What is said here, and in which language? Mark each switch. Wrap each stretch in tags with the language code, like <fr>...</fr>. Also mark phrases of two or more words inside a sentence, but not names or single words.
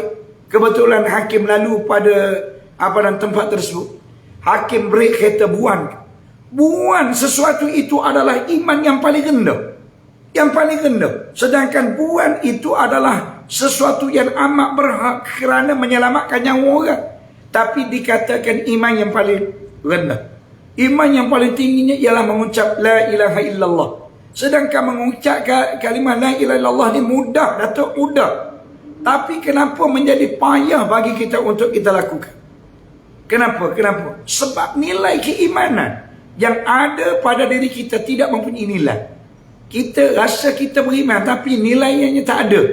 <ms>Kebetulan hakim lalu pada tempat tersebut, hakim break kereta, buang sesuatu itu adalah iman yang paling rendah. Yang paling rendah. Sedangkan buang itu adalah sesuatu yang amat berhak kerana menyelamatkan nyawa orang. Tapi dikatakan iman yang paling rendah. Iman yang paling tingginya ialah mengucap</ms> <ar>لا إله إلا الله.</ar> <ms>Sedangkan mengucap kalimah</ms> <ar>لا إله إلا الله</ar> <ms>ni mudah, Datuk, mudah. Tapi kenapa menjadi payah bagi kita untuk kita lakukan? Kenapa? Sebab nilai keimanan yang ada pada diri kita tidak mempunyai nilai. Kita rasa kita beriman tapi nilainya tak ada.</ms>